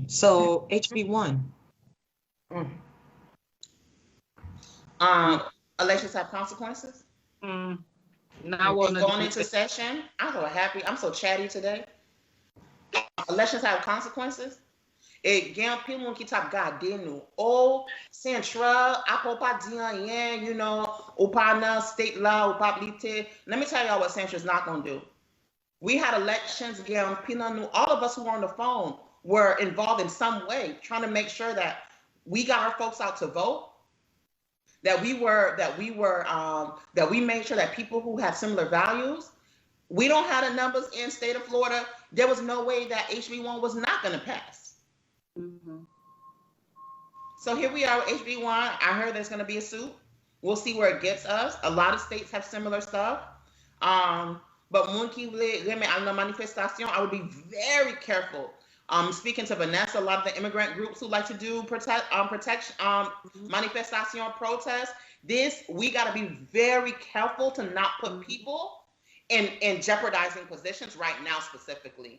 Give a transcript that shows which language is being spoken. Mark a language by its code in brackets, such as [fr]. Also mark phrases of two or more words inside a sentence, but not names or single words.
[en] So HB1. Elections have consequences. Now going into session, I'm so chatty today. Elections have consequences. [ht] Et gen pil moun ki tap gade nou. Oh, Central, apo pa di anyen, [en] you know, [ht] ou pa nan [en] state law, [ht] ou pa blite. [en] Let me tell y'all what Central's not gonna do. We had elections, [ht] gen pil nan nou. [en] All of us who were on the phone were involved in some way, trying to make sure that we got our folks out to vote, that we made sure that people who have similar values, we don't have the numbers in state of Florida. There was no way that HB1 was not going to pass. So here we are with HB1. I heard there's going to be a suit. We'll see where it gets us. A lot of states have similar stuff. [ht] But moun ki vle reme al nan manifestation, [en] I would be very careful. Speaking to Vanessa, a lot of the immigrant groups who like to do manifestation protests, we got to be very careful to not put people in jeopardizing positions right now specifically.